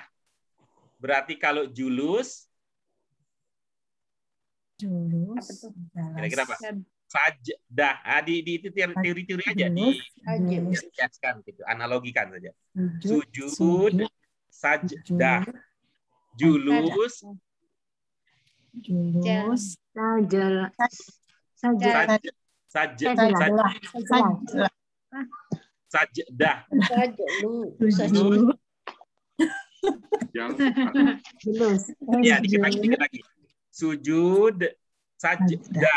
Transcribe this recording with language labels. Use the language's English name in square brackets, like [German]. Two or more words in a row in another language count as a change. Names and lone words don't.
[Indonesian] Berarti kalau julus kira-kira apa? Sajdah. Di itu teori-teori aja dijelaskan gitu, analogikan saja. Sujud, sajdah, julus, julus, Sajel. Sajdah. sajdah, Sajdah. julus, Julus. Ya, dikit lagi. Sujud, sajdah,